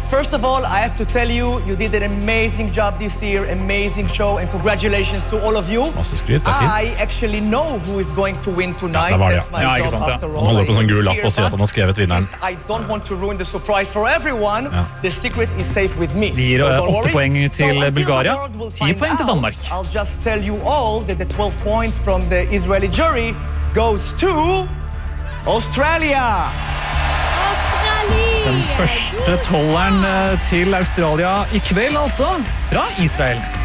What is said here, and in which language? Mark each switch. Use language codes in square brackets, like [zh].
[en] First of all, I have to tell you, you did an amazing job this year, amazing show, and congratulations to all of you. [no] Masse skryt, det fint. [en] I actually know who is going to win tonight. [no] Ja, det var det, ja. Ja, ikke sant, ja. Han holder på en sånn gul lapp og sier at han har skrevet vinneren. [en] I don't want to ruin the surprise for everyone. Ja. The secret is safe with me. [no] Slir 8 poeng til Bulgaria, 10 poeng til Danmark. [en] Just tell you all that the 12 points from the Israeli jury goes to Australia. Australia. [no] Den første tolleren til Australia I kveld altså fra Israel.